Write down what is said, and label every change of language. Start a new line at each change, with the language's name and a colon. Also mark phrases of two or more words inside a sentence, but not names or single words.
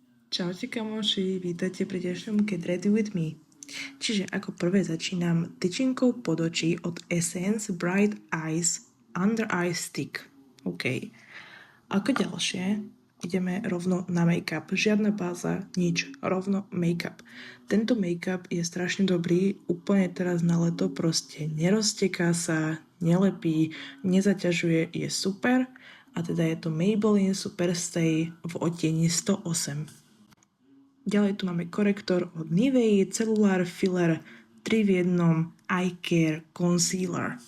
Slovak: Čaute kamoši, vítajte pri dnešnom
English: Get Ready With Me.
Slovak: Čiže ako prvé začínam tyčinkou pod očí od Essence Bright Eyes Under Eye Stick. OK. Ako ďalšie ideme rovno na make-up. Žiadna báza, nič. Rovno make-up. Tento make-up je strašne dobrý, úplne teraz na leto, proste nerozteká sa, nelepí, nezaťažuje, je super. A teda je to Maybelline Superstay v odtieni 108. Ďalej tu máme korektor od Nivea Cellular Filler 3 v 1 Eye Care Concealer.